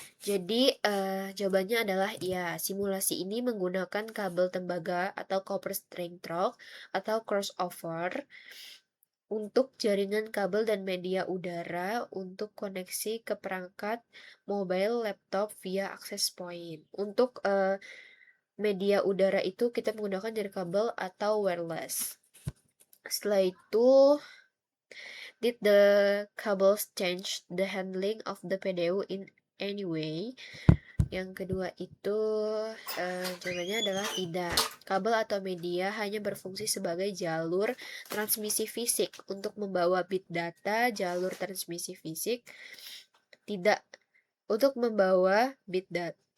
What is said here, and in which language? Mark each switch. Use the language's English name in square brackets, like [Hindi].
[Indonesian] Jadi jawabannya adalah iya. Simulasi ini menggunakan kabel tembaga atau copper string trunk atau crossover untuk jaringan kabel dan media udara untuk koneksi ke perangkat mobile laptop via access point. Untuk media udara itu kita menggunakan dari kabel atau wireless. Setelah itu, [English] did the cables change the handling of the PDU in any way? [Indonesian] Yang kedua itu jawabannya adalah tidak. Kabel atau media hanya berfungsi sebagai jalur transmisi fisik untuk membawa bit data, jalur transmisi fisik tidak untuk membawa bit data.